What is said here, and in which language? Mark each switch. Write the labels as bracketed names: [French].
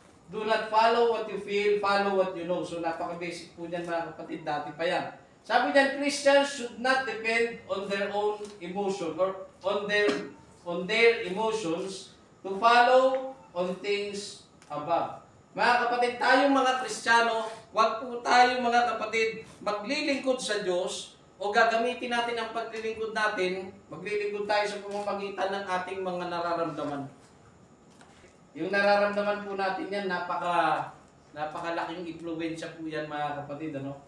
[English] Do not follow what you feel, follow what you know. [Filipino] So napaka-basic po niyan mga kapatid, dati pa yan. Sabi niyan, [English] Christians should not depend on their own emotion or on their emotions to follow on things above. [Filipino] Mga kapatid, tayong mga Kristiyano, huwag po tayong mga kapatid maglilingkod sa Diyos o gagamitin natin ang paglilingkod natin, maglilingkod tayo sa pamamagitan ng ating mga nararamdaman. Yung nararamdaman po natin yan, napakalaking impluwensya po yan mga kapatid.